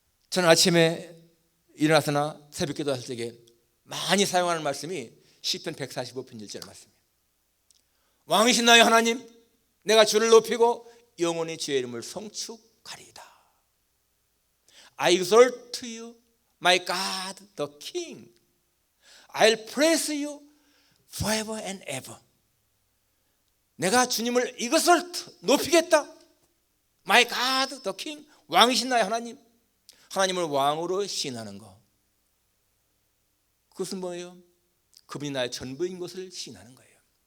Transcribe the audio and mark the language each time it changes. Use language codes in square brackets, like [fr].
[ko] 저는 아침에 일어나서나 새벽 기도할 적에 많이 사용하는 말씀이 시편 145편 1절 말씀이에요. 왕이신 나의 하나님, 내가 주를 높이고 영원히 주의 이름을 송축하리이다. [en] I exalt you, my God, the King. I'll praise you forever and ever. [ko] 내가 주님을 exalt, 높이겠다. [en] My God, the King. [ko] 왕이신 나의 하나님. 하나님을 왕으로 시인하는 것. 그것은 뭐예요? 그분이 나의 전부인 것을 시인하는 거예요.